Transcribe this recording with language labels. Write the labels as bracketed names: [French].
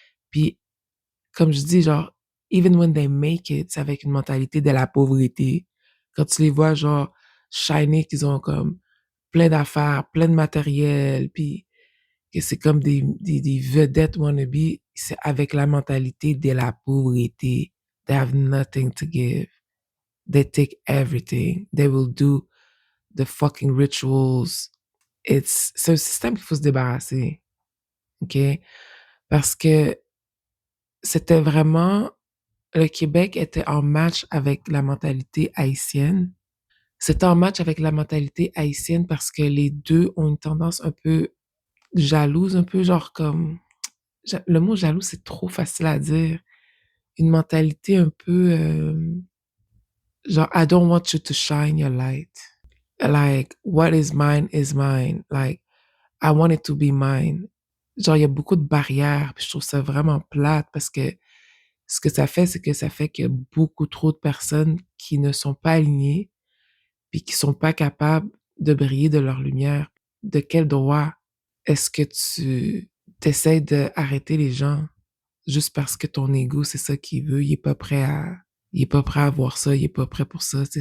[French] Puis, comme je dis, genre, [English] even when they make it, [French] c'est avec une mentalité de la pauvreté. Quand tu les vois, genre, shiner, qu'ils ont comme plein d'affaires, plein de matériel, puis que c'est comme des vedettes wannabe, c'est avec la mentalité de la pauvreté. [English] They have nothing to give. They take everything. They will do the fucking rituals. [French] C'est un système qu'il faut se débarrasser, OK? Parce que c'était vraiment, le Québec était en match avec la mentalité haïtienne. C'était en match avec la mentalité haïtienne parce que les deux ont une tendance un peu jalouse, un peu genre comme le mot jaloux, c'est trop facile à dire. Une mentalité un peu genre [English] I don't want you to shine your light. Like what is mine is mine. Like I want it to be mine. [French] Genre il y a beaucoup de barrières, puis je trouve ça vraiment plate parce que ce que ça fait, c'est que ça fait qu'il y a beaucoup trop de personnes qui ne sont pas alignées puis qui sont pas capables de briller de leur lumière. De quel droit est-ce que tu t'essaies d'arrêter les gens juste parce que ton ego, c'est ça qu'il veut, il est pas prêt à voir ça, il est pas prêt pour ça.